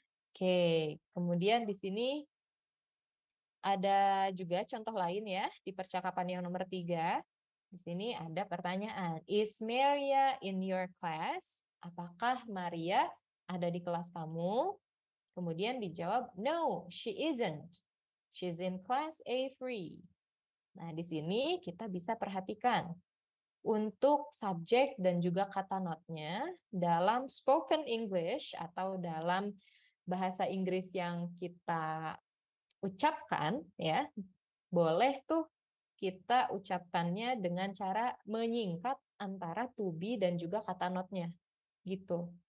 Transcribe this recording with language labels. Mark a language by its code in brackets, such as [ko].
[id] Oke, kemudian di sini ada juga contoh lain ya di percakapan yang nomor 3. Di sini ada pertanyaan, [en] is Maria in your class? [id] Apakah Maria ada di kelas kamu? Kemudian dijawab, [en] no, she isn't. She's in class A3. [id] Nah, di sini kita bisa perhatikan untuk subjek dan juga kata not-nya dalam spoken English atau dalam bahasa Inggris yang kita ucapkan ya, boleh tuh kita ucapkannya dengan cara menyingkat antara to be dan juga kata not-nya gitu.